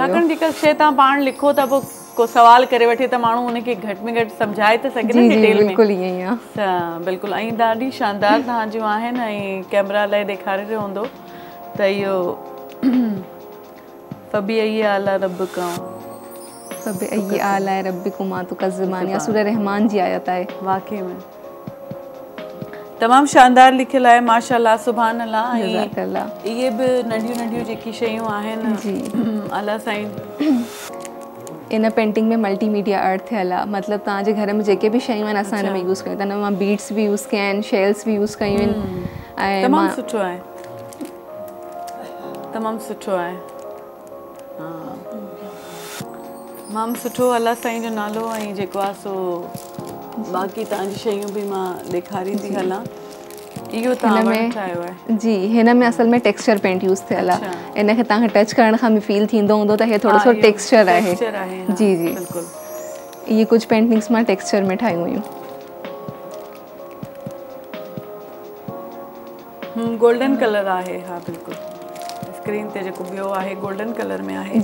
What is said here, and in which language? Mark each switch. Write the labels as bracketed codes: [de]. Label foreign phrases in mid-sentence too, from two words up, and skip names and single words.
[sd] छाकाणि जेका शइ तव्हां पाण लिखो था पोइ को सवाल करे वठे त माण्हू उनखे घटि में घटि सम्झाए त सघे न डिटेल में। बिल्कुलु ईअं ई आहे। बिल्कुलु ऐं ॾाढी शानदार तव्हांजूं आहिनि ऐं कैमरा लाइ ॾेखारे रहियो हूंदो त इहो [ar] فبأي آلاء ربكما فبأي آلاء ربكما تكذبان [sd] या सूरह रहमान जी आयत आहे। वाकई में तमामु शानदार लिखियल आहे [ar] ما شاء الله سبحان الله. [sd] इहे बि नंढियूं नंढियूं जेकी शयूं आहिनि जी अल्लाह साईं इन पेंटिंग में [en] multimedia art [sd] थियल आहे मतिलबु तव्हांजे घर में जेके बि शयूं आहिनि असां हिन में यूज़ कयूं था। हिन मां बीड्स बि यूज़ कया आहिनि शेल्स बि यूज़ कयूं आहिनि ऐं तमामु सुठो आहे तमामु सुठो आहे। तमामु सुठो अल्लाह साईं जो नालो ऐं जेको आहे सो बाक़ी तव्हांजी शयूं बि मां ॾेखारींदी हलां। इहो तव्हां ठाहियो आहे जी। हिन में असल में [en] texture paint [sd] यूज़ थियल आहे। इनखे तव्हांखे टच करण खां बि फील थींदो हूंदो त हे थोरो सो टेक्सचर आहे। जी जी इहे कुझु पेंटिंग्स मां टेक्सचर में ठाहियूं हुयूं। [en] golden color आहे। [sd] हा बिल्कुलु स्क्रीन ते जेको ॿियो आहे [en] golden color [sd] में आहे।